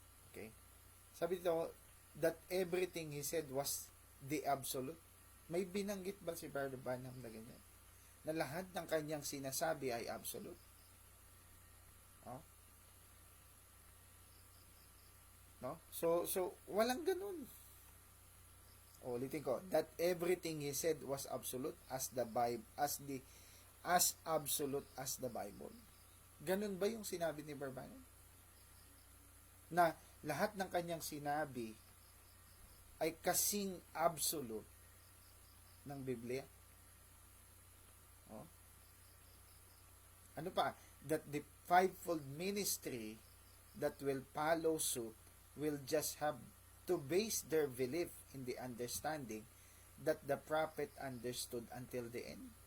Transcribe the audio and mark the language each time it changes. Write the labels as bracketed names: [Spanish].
[English] Okay, [Filipino] sabi dito [English] that everything he said was the absolute. [Filipino] May binanggit ba si Brother Branham na ganyan? Na lahat ng kanyang sinasabi ay absolute? Oh? No? So walang ganun. Ulitin ko, [English] that everything he said was absolute as the Bible, as absolute as the Bible. [Filipino] Ganun ba yung sinabi ni Brother Branham? Na lahat ng kanyang sinabi ay kasing absolute ng Biblia. Oh. Ano pa? [English] That the fivefold ministry that will follow suit will just have to base their belief in the understanding that the prophet understood until the end.